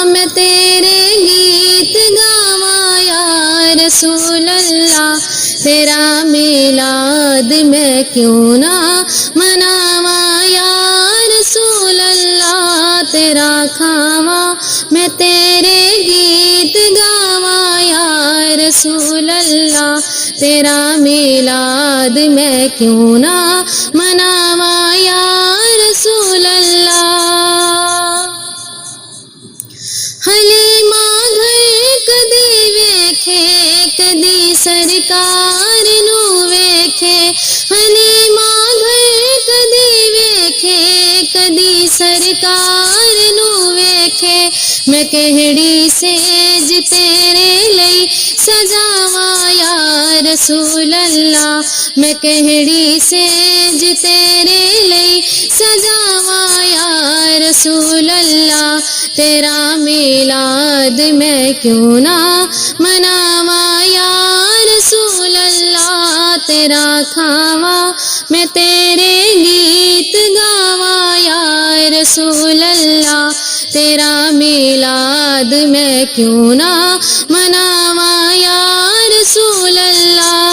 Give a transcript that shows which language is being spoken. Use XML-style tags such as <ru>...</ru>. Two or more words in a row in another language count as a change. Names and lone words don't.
<pa>میں تیرے گیت گاواں</pa> <ar>یا رسول اللہ،</ar> <pa>تیرا میلاد میں کیوں نہ مناواں</pa> <ar>یا رسول اللہ،</ar> <pa>تیرا کھاواں میں تیرے گیت گاواں</pa> <ar>یا رسول اللہ،</ar> <pa>تیرا میلاد میں کیوں نہ مناواں</pa> <ar>یا رسول اللہ۔</ar> <pa>حلیمہ گھر کدی ویکھے کدی سرکار نو ویکھے، حلیمہ گھر کدی ویکھے کدی سرکار نو ویکھے، میں کہڑی سیج تیرے لئی سجاواں</pa> <ar>یا رسول اللہ،</ar> <pa>میں کہڑی سیج تیرے لئی سجاواں</pa> <ar>یا رسول اللہ،</ar> <pa>تیرا میلاد میں کیوں نہ مناواں</pa> <ar>یا رسول اللہ،</ar> <pa>تیرا کھاواں میں تیرے گیت گاواں</pa> <ar>یا رسول اللہ،</ar> <pa>تیرا میلاد میں کیوں نہ مناواں</pa> <ar>یا رسول اللہ۔</ar>